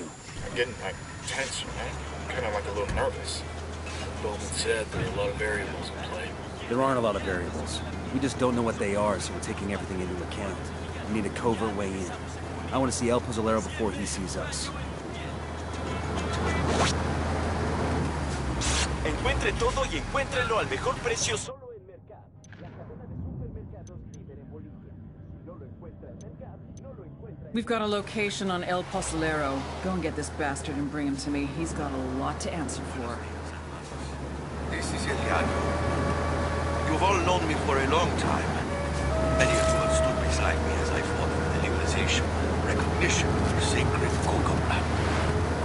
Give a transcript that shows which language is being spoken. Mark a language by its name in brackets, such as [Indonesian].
[English] I'm getting, like, tense, man. Kind of like a little nervous. Bowman said there are a lot of variables in play. There aren't a lot of variables. We just don't know what they are, so we're taking everything into account. We need a covert way in. I want to see El Pozolero before he sees us. [Spanish] Encuentre todo y encuéntrelo al mejor precio solo en Mercado. La cadena de supermercados líder en Bolivia. Si no lo encuentra en Mercado, no lo encuentra en... [English] We've got a location on El Pozolero. Go and get this bastard and bring him to me. He's got a lot to answer for. This is Eliano. You've all known me for a long time. Many of you have stood beside me as I fought for the legalization and recognition of the sacred coca plant.